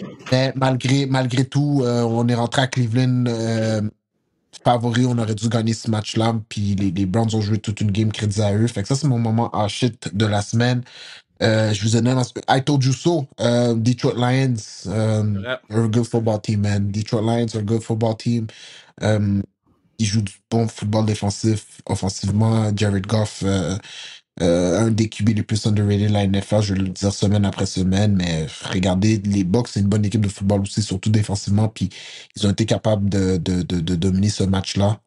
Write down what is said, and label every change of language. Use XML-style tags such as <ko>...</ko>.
<fr>Mais malgré tout, on est rentré à Cleveland favori. On aurait dû gagner ce match-là. Puis les Browns ont joué toute une game crédit à eux. Fait que ça, c'est mon moment shit de la semaine. Je vous ai donné</fr> <en>I told you so. Detroit Lions are a good football team, man. Detroit Lions are a good football team.</en> <fr>Ils jouent du bon football défensif. Offensivement, Jared Goff, un des QB les plus underrated de la NFL, je vais le dire semaine après semaine, mais regardez, les Bucks, c'est une bonne équipe de football aussi, surtout défensivement, puis ils ont été capables de dominer ce match-là.</fr>